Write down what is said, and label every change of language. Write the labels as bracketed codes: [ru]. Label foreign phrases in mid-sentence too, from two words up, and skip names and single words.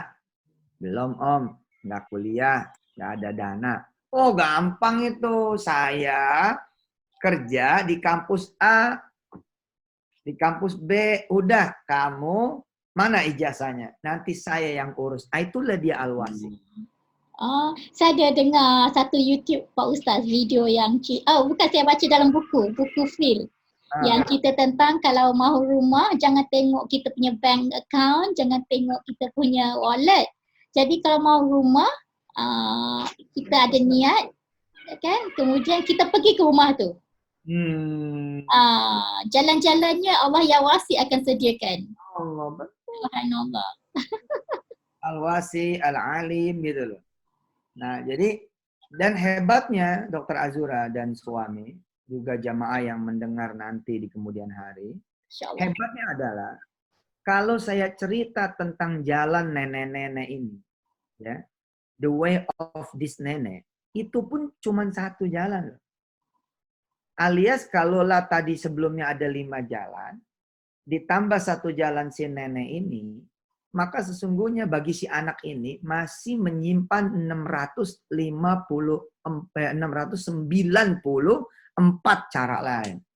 [id] Belum om, nggak kuliah, nggak ada dana. Oh gampang itu, saya kerja di kampus A, di kampus B, udah kamu mana ijazahnya? Nanti saya yang urus. Itulah dia Al-Wasi. [ms] Saya ada dengar satu YouTube Pak Ustaz video yang bukan, saya baca dalam buku Phil. Yang cerita tentang kalau mahu rumah jangan tengok kita punya [en] bank account, [ms] jangan tengok kita punya wallet. Jadi kalau mahu rumah kita ada niat kan, kemudian kita pergi ke rumah tu. Jalan-jalannya Allah yang wasi akan sediakan. Allah, betul. Subhanallah. [id] Al-Wasi, Al-Alim gitu loh. Nah, jadi dan hebatnya Dr. Azura dan suami, juga jamaah yang mendengar nanti di kemudian hari, hebatnya adalah kalau saya cerita tentang jalan nenek-nenek ini, ya, [en] the way of this [id] nenek, itu pun cuma satu jalan. Alias kalaulah tadi sebelumnya ada 5 jalan, ditambah satu jalan si nenek ini, maka sesungguhnya bagi si anak ini masih menyimpan 694 cara lain.